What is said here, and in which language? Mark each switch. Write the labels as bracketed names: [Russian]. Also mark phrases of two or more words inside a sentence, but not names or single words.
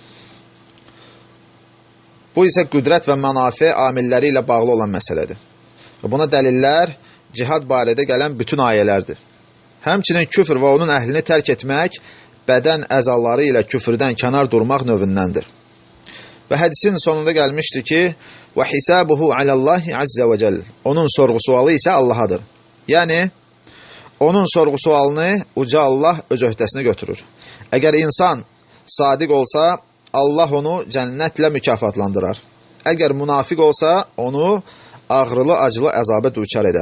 [Azerbaijani] Bu isə qüdrət və mənafe amilləri ilə bağlı olan məsələdir. Və buna dəlillər cihad barədə gələn bütün ayələrdir. Həmçinin küfr və onun əhlini tərk etmək, bədən əzaları ilə küfrdən kənar durmaq növündəndir. Və hədisin sonunda gəlmişdir ki, [Arabic] وَحِسَابُهُ عَلَى اللّٰهِ عَزَّ وَجَلٍ [Azerbaijani] Onun sorğu-sualı isə Allahadır. Yəni, onun sorğu-sualını uca Allah öz öhdəsinə götürür. Əgər insan sadiq olsa, Allah onu cənnətlə mükafatlandırar. Əgər münafiq olsa, onu ağrılı-acılı əzabə düçar edər.